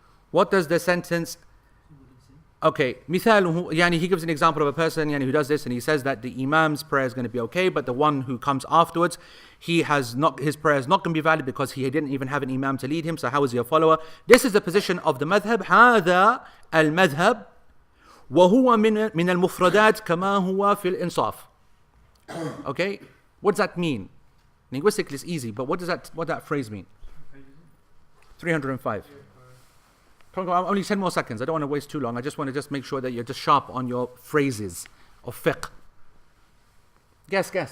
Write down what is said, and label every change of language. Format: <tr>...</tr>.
<en>What does the sentence... Okay, مثال, he gives an example of a person who does this, and he says that the Imam's prayer is going to be okay, but the one who comes afterwards, his prayer is not going to be valid because he didn't even have an Imam to lead him, so how is he a follower? This is the position of the madhab.</en> <ar>هذا المذهب وهو من المفردات كما هو في الإنصاف.</ar> <en>Okay, what does that mean? Linguistically it's easy, but what does that phrase mean? 305. Only 10 more seconds. I don't want to waste too long. I just want to make sure that you're just sharp on your phrases of fiqh. Guess.</en>